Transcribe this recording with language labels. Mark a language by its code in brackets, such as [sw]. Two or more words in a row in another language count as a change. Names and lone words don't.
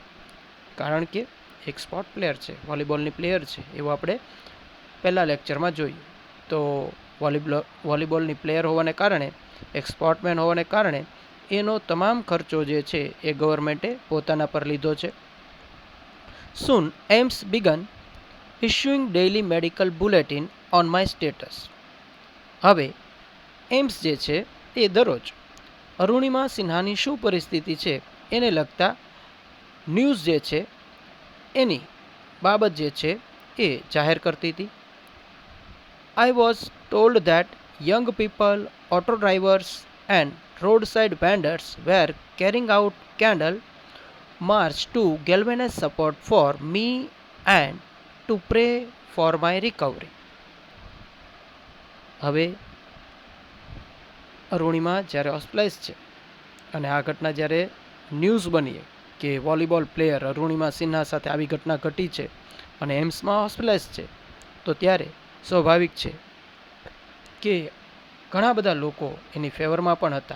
[gu] કારણ કે એક સ્પોર્ટ પ્લેયર છે, વોલીબોલની પ્લેયર છે, એવું આપણે પહેલા લેક્ચરમાં જોયું. તો વોલીબોલની પ્લેયર હોવાને કારણે, એક સ્પોર્ટમેન હોવાને કારણે એનો તમામ ખર્ચો જે છે એ ગવર્મેન્ટે પોતાના પર લીધો છે. [en] Soon AIIMS began issuing daily medical bulletin on my status. [gu] હવે એમ્સ જે છે એ દરરોજ અરુણિમા સિન્હાની શું પરિસ્થિતિ છે એને લગતા ન્યૂઝ જે છે એની બાબત જે છે એ જાહેર કરતી હતી. [en] I was told that young people, auto drivers and roadside vendors were carrying out candle march to galvanize support for me and to pray for my recovery. [gu] હવે અરુણિમા જ્યારે હોસ્પિટલાઇઝ છે અને આ ઘટના જ્યારે ન્યૂઝ બની કે વોલીબોલ પ્લેયર અરુણિમા સિન્હા સાથે આવી ઘટના ઘટી છે અને એમ્સમાં હોસ્પિટલાઇઝ છે, તો ત્યારે સ્વાભાવિક છે કે ઘણા બધા લોકો એની ફેવરમાં પણ હતા.